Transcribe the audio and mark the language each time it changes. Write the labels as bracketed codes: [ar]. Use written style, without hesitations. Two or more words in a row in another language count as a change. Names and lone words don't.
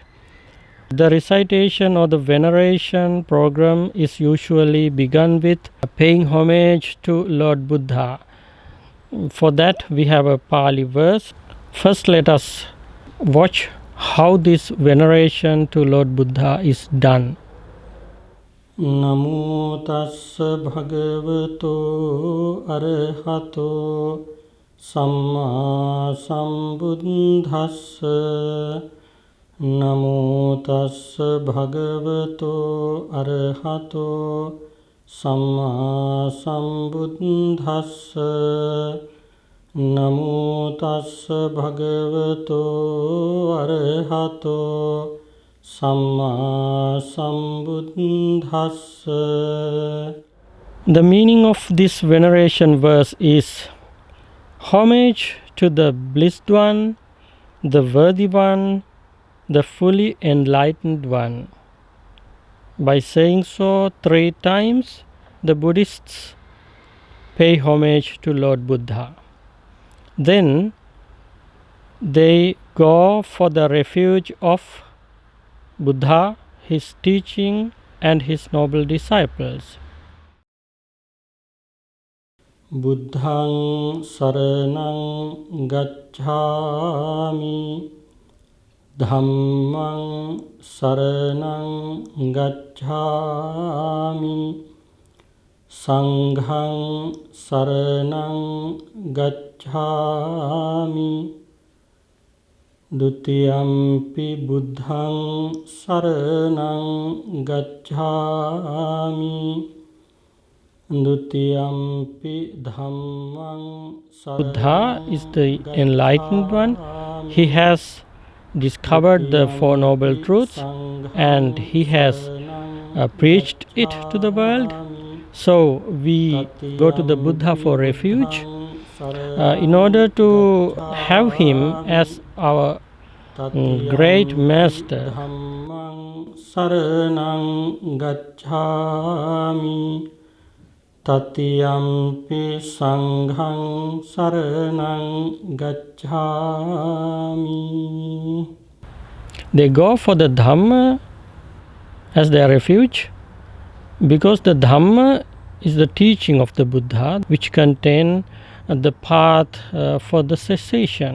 [en] The recitation or the veneration program is usually begun with paying homage to Lord Buddha. For that we have a Pali verse. First let us watch how this veneration to Lord Buddha is done. [pi] Namo tassa bhagavato arahato Samma sambuddhassa. Namo tassa bhagavato arahato Samma sambuddhassa. Namo tassa bhagavato arahato Samma sambuddhassa. [en] The meaning of this veneration verse is homage to the blissed one, the worthy one, the fully enlightened one. By saying so 3 times, the Buddhists pay homage to Lord Buddha. Then they go for the refuge of Buddha, his teaching and his noble disciples. [pi] Buddhaṃ saraṇaṃ gacchāmi, Dhammaṃ saraṇaṃ gacchāmi, Sanghaṃ saraṇaṃ gacchāmi, Dutiyampi Buddhaṃ saraṇaṃ gacchāmi, [en] Buddha is the enlightened one. He has discovered the Four Noble Truths and he has preached it to the world. So we go to the Buddha for refuge in order to have him as our great master. [pi] Tatiyampi Sanghaṃ saraṇaṃ gacchāmi. [en] They go for the Dhamma as their refuge because the Dhamma is the teaching of the Buddha which contain the path for the cessation.